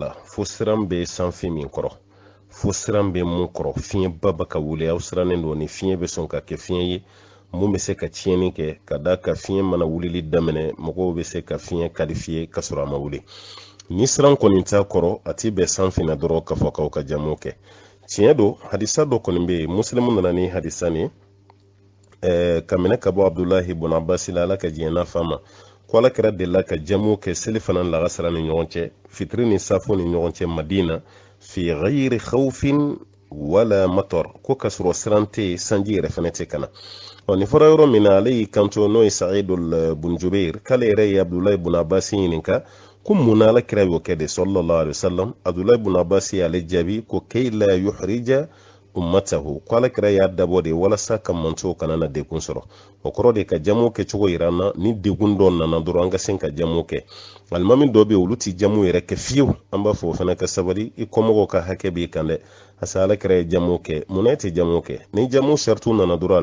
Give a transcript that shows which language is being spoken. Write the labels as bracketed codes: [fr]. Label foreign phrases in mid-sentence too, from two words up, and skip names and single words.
[bm] la fo siran bɛ sanfin min kɔrɔ fo siran bɛ mun kɔrɔ fiɲɛba bɛ ka wuli aw sirannen don ni fiɲɛ bɛ sɔn ka kɛ fiɲɛ ye mun bɛ se ka tiɲɛni kɛ ka da ka fiɲɛ mana wulili daminɛ mɔgɔw bɛ se ka fiɲɛ kalifiye ka sɔrɔ a ma wuli ni siran kɔni t'a kɔrɔ a ti bɛn sanfin na dɔrɔn k'a fɔ k'aw ka jamu kɛ tiɲɛ don hadisa dɔ kɔni bɛ yen muslimu nana ni hadisa nin ka minɛ ka bɔ abdulahi ibn abbas la ala ka diɲɛ n'a fa ma ko ala kɛra delila ka jamu kɛ seli fana lagasara ni ɲɔgɔn cɛ fitiri ni safo ni ɲɔgɔn cɛ madina [ar] في غير خوف ولا مطر [bm] ko ka sɔrɔ siran tɛ sanji yɛrɛ fana tɛ kana nin fɔra yɔrɔ min na ale y'i kanto n'o ye sa'idul bun jubair k'ale yɛrɛ ye abdulahi ibn abbas ɲininka ko mun na ala kɛra y'o kɛ de [ar] صلى الله عليه وسلم [bm] abdulahi ibn abbas y'ale jaabi ko [ar] كي لا يحرج أمته [bm] ko ala kɛra y'a dabɔ de walasa ka mantow kana na dekun sɔrɔ o kɔrɔ de ka jamu kɛ cogo yira na ni dekun dɔ nana dɔrɔn an ka sen ka jamu kɛ alimami dɔ bɛ olu ti jamu yɛrɛ kɛ fiyewu an b'a fɔ o fana ka sabali i kɔmɔgɔw ka hakɛ b'i kan dɛ asa ala kɛra ye jamu kɛ munna e tɛ jamu kɛ ni jamu saritu nana dɔrɔn